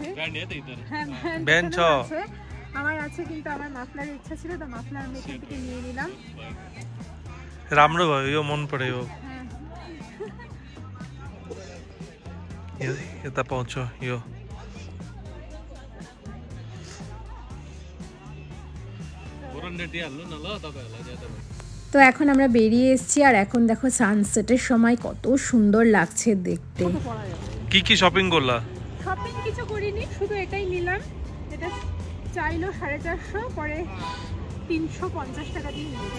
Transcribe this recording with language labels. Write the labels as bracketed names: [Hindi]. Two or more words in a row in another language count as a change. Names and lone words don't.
[Bangla] ব্যান্ড আছে আমার আছে, কিন্তু আমার মাফলারের ইচ্ছা ছিল, তো মাফলার আমি এখান থেকে নিয়ে নিলাম। [Nepali] राम्रो भयो यो मन पर्यो। यता पाउँछ यो। [Bangla] তো এখন আমরা বেরিয়ে এসেছি, আর এখন দেখো সানসেটের সময় কত সুন্দর লাগছে দেখতে। কি কি শপিং করলা? শপিং কিছু করিনি, শুধু এটাই নিলাম। এটা চাইলো 450, পরে 350 টাকা দিয়ে নিয়েছি।